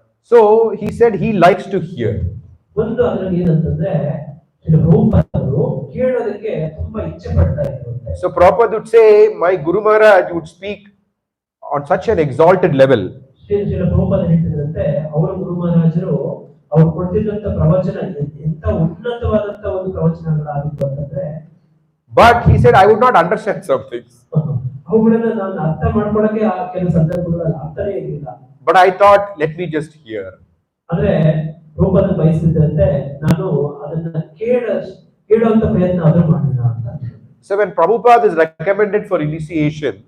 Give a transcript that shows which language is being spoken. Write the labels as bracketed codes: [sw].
[en] So he said he likes to hear. [kn] ಒಂದು ಅದರಲ್ಲಿ ಏನಂತಂದ್ರೆ ಶ್ರೀಲ ಪ್ರಭುಪಾದರು ಕೇಳೋದಕ್ಕೆ ತುಂಬಾ ಇಚ್ಛೆ ಪಡ್ತಾ ಇದ್ರು. [en] So Prabhupada would say, my Guru Maharaj would speak on such an exalted level. [kn] Srila Prabhupada ಹೇಳ್ತಿದ್ರಂತೆ ಅವರ ಗುರು ಮಹಾರಾಜರು ಅವ್ರು ಕೊಡ್ತಿದ್ದಂತ ಪ್ರವಚನ ಎಂತ ಉನ್ನತವಾದಂತ ಒಂದು ಪ್ರವಚನಗಳಾಗಿತ್ತು ಅಂತಂದ್ರೆ, [en] but he said I would not understand some things. [kn] ಅವುಗಳನ್ನ ನಾನು ಅರ್ಥ ಮಾಡ್ಕೊಳ್ಳಕ್ಕೆ ಆ ಕೆಲವು ಸಂದರ್ಭಗಳಲ್ಲಿ ಅರ್ಥನೇ ಇರಲಿಲ್ಲ. [en] But I thought, let me just hear. [kn] ಅಂದ್ರೆ ಪ್ರಭುಪಾದ ಬಯಸಿದ್ದಂತೆ ನಾನು ಅದನ್ನ ಕೇಳುವಂತ ಪ್ರಯತ್ನ ಆದ್ರೂ ಮಾಡಿಲ್ಲ ಅಂತ. [en] So when Prabhupada is recommended for initiation,